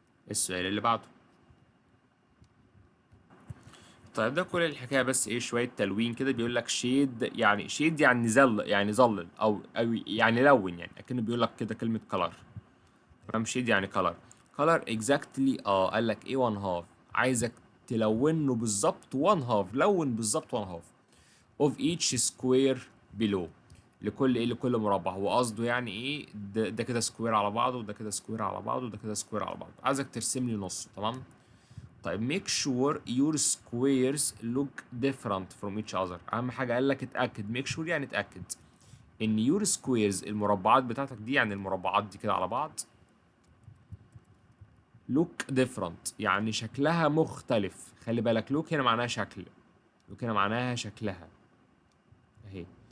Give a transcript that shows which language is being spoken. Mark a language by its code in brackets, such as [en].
[ar] السؤال اللي بعده. طيب ده كل الحكايه، بس ايه شويه تلوين كده. بيقول لك شيد، يعني شيد يعني يعني ظلل او يعني لون، يعني اكنه بيقول لك كده كلمه color. تمام. شيد يعني color. [en] color exactly [ar] قال لك ايه 1 half، عايزك تلونه بالظبط 1 half، لون بالظبط [en] 1 half of each square below. [ar] لكل ايه؟ لكل مربع. هو قصده يعني ايه؟ ده كده سكوير على بعضه، وده كده سكوير على بعضه، وده كده سكوير على بعضه، عايزك ترسم لي نصه. تمام. [en] طيب make sure your squares look different from each other. [ar] اهم حاجه قال لك اتاكد، [en] make sure [ar] يعني اتاكد ان [en] your squares [ar] المربعات بتاعتك دي، يعني المربعات دي كده على بعض [en] look different [ar] يعني شكلها مختلف. خلي بالك look هنا معناها شكل، look هنا معناها شكلها اهي.